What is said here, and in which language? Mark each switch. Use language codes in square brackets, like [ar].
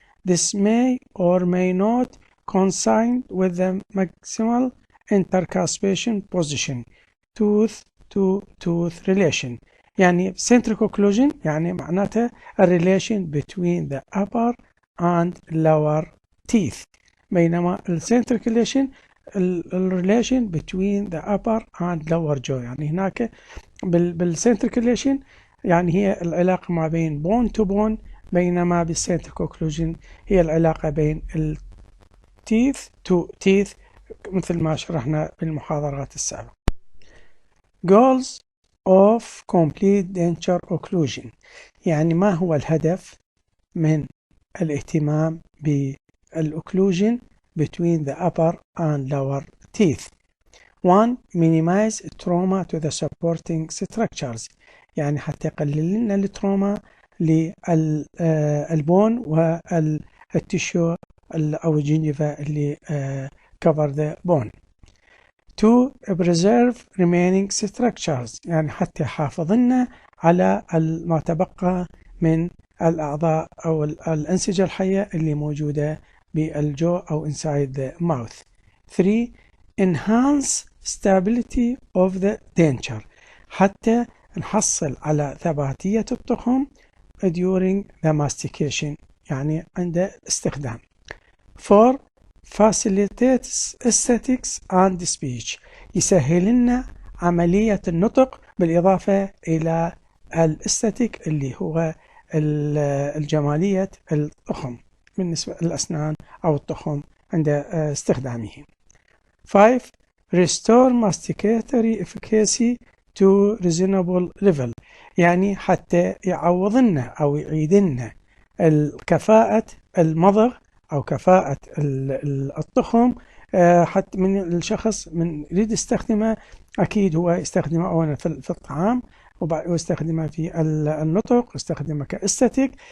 [en] This may or may not coincide with the maximal intercuspation position, tooth to tooth relation. يعني centric occlusion [ar] يعني معناتها [en] a relation between the upper and lower teeth. بينما الcentric relation relation between the upper and lower jaw. [ar] يعني هناك بالcentric relation يعني هي العلاقة ما بين [en] bone to bone، [ar] بينما بالcentric occlusion هي العلاقة بين [en] teeth to teeth [ar] مثل ما شرحنا بالمحاضرات السابقة. [en] Goals of complete denture occlusion. [ar] يعني ما هو الهدف من الاهتمام بالocclusion [en] between the upper and lower teeth. 1. Minimize trauma to the supporting structures. [ar] يعني حتى يقلل لنا التروما للبون والتشو أو الجنجفة اللي [en] cover the bone. 2. Preserve remaining structures. [ar] يعني حتى يحافظ لنا على ما تبقى من الأعضاء أو الأنسجة الحية اللي موجودة بالجو أو [en] inside the mouth. 3. Enhance stability of the denture. [ar] حتى نحصل على ثباتية الطحم [en] during the mastication [ar] يعني عند استخدام. [en] 4. Facilitates aesthetics and speech. [ar] يسهل لنا عملية النطق بالإضافة إلى الاستاتيك اللي هو الجمالية الطحم بالنسبة للأسنان أو الطحم عند استخدامه. [en] 5. Restore masticatory efficacy to reasonable level. [ar] يعني حتى يعوض لنا أو يعيد لنا الكفاءة المضغ أو كفاءة الطحم حتى من الشخص من يريد يستخدمه. أكيد هو يستخدمه أولا في الطعام ويستخدمه في النطق ويستخدمه كاستاتيك.